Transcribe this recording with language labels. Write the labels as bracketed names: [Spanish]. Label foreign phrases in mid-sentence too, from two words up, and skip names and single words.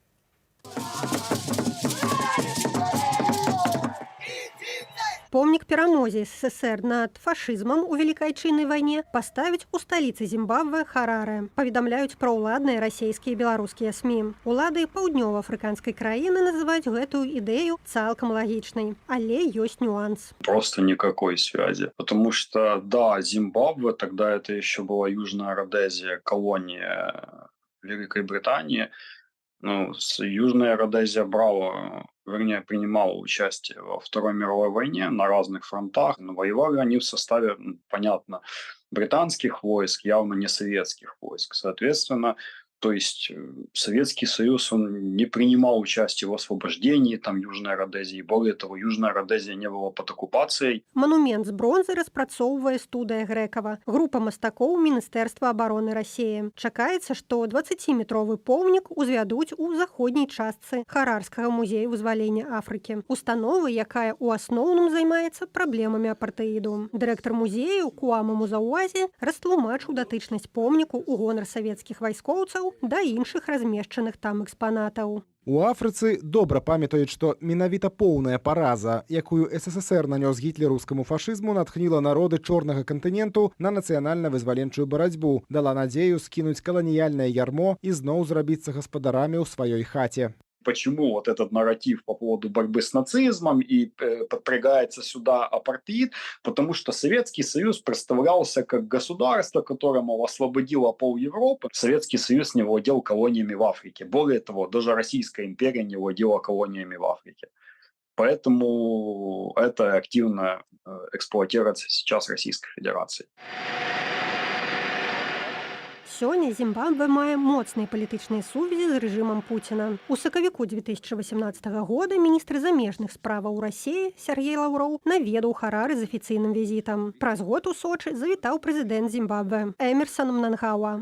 [Belarusian] Помнік перамозе СССР над фашызмам у Вялікай Айчыннай вайне паставіць у сталіцы Зімбабве Хараре. Паведамляюць праўладныя расійскія і беларускія СМІ. Улады паўднёва-афрыканскай краіны называюць гэтую ідэю цалкам лагічнай. Але ёсць нюанс. [Russian] Просто никакой связи. Потому что, да, Зимбабве, тогда это еще была Южная Родезия, колония Великой Британии. Ну, Южная Родезия принимала участие во Второй мировой войне на разных фронтах. Но воевали они в составе, понятно, британских войск, явно не советских войск. Соответственно, то есть Советский Союз, он не принимал участие в освобождении там Южной Родезии. Более того, Южная Родезия не была под оккупацией. [Belarusian] Манумент з бронзы распрацоўвае студыя Грэкава, група мастакоў Міністэрства абароны Расіі. Чакаецца, што 20-метровы помнік узвядуць у заходняй частцы Харарскага музея вызвалення Афрыкі. Установы, якая ў асноўным займаецца праблемамі апартэіду. Дырэктар музею Куама Музауазе растлумачыў датычнасць помніку ў гонар савецкіх вайскоўцаў да іншых размешчаных там экспанатаў. У Афрыцы добра памятаюць, што менавіта поўная параза, якую СССР нанёс гітлераўскаму фашызму, натхніла народы чорнага кантыненту на нацыянальна-вызваленчую барацьбу, дала надзею скінуць каланіяльнае ярмо і зноў зрабіцца гаспадарамі ў сваёй хаце. [Russian] Почему вот этот нарратив по поводу борьбы с нацизмом и подпрягается сюда апартеид? Потому что Советский Союз представлялся как государство, которое, мол, освободило пол Европы. Советский Союз не владел колониями в Африке. Более того, даже Российская империя не владела колониями в Африке. Поэтому это активно эксплуатируется сейчас Российской Федерацией. [Belarusian] Сёння Зімбабве мае моцныя палітычныя сувязі з рэжымам Пуціна. У сакавіку 2018 года міністр замежных справаў Расіі Сергей Лаўроў наведаў Харары з афіцыйным візітам. Праз год у Сочы завітаў прэзідэнт Зімбабве Эмерсон Мнангагва.